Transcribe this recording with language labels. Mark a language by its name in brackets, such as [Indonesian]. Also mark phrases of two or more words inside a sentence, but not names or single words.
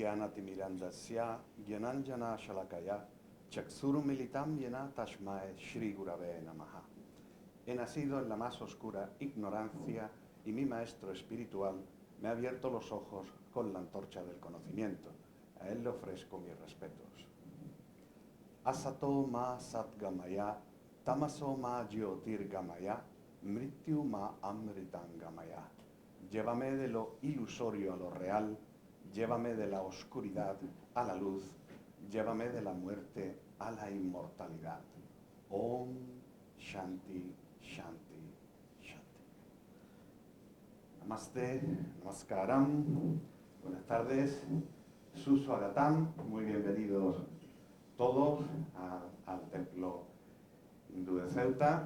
[Sanskrit] Jnanatirmirandasya Gyananjana Shalakaya Chaksurumilitam Yena Tashmae Shri Gurave Namaha. [Spanish] He nacido en la más oscura ignorancia y mi maestro espiritual me ha abierto los ojos con la antorcha del conocimiento. A él le ofrezco mis respetos. [Sanskrit] Asato ma satgamaya, tamaso ma jyotirgamaya, mrityu ma amritangamaya. [Spanish] Llévame de lo ilusorio a lo real, llévame de la oscuridad a la luz, llévame de la muerte a la inmortalidad. [Sanskrit] Om Shanti, Shanti, Shanti. Namaste, Namaskaram, [Spanish] buenas tardes, Suswagatam, muy bienvenidos todos al templo hindú de Ceuta.